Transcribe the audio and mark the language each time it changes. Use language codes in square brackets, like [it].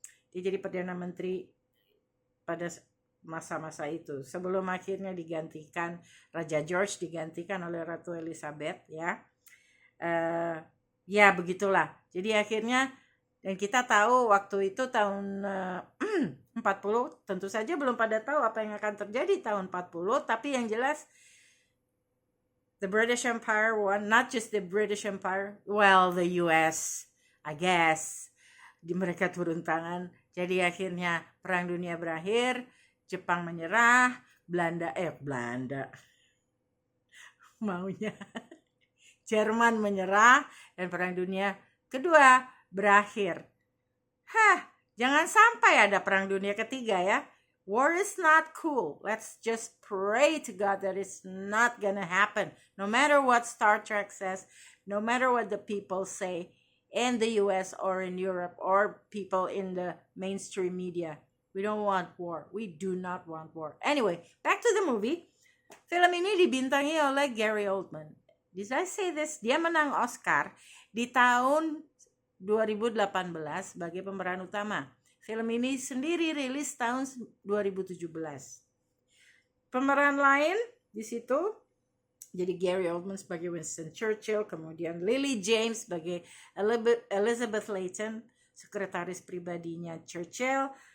[id] Dia jadi Perdana Menteri pada masa-masa itu, sebelum akhirnya digantikan, Raja George digantikan oleh Ratu Elizabeth, ya. Ya begitulah. Jadi akhirnya, dan kita tahu waktu itu tahun 40, tentu saja belum pada tahu apa yang akan terjadi tahun 40, tapi yang jelas [en] the British Empire won. Not just the British Empire, well, the US, I guess. [id] Mereka turun tangan. Jadi akhirnya Perang Dunia berakhir, Jepang menyerah, Belanda maunya Jerman menyerah, dan Perang Dunia Kedua berakhir. Jangan sampai ada Perang Dunia Ketiga ya. [en] War is not cool. Let's just pray to God that it's not gonna happen. No matter what Star Trek says, no matter what the people say in the US or in Europe or people in the mainstream media. We don't want war. We do not want war. Anyway, back to the movie. [id] Film ini dibintangi oleh Gary Oldman. [en] Did I say this? [id] Dia menang Oscar di tahun 2018 sebagai pemeran utama. Film ini sendiri rilis tahun 2017. Pemeran lain di situ, jadi Gary Oldman sebagai Winston Churchill, kemudian Lily James sebagai Elizabeth Layton, sekretaris pribadinya Churchill.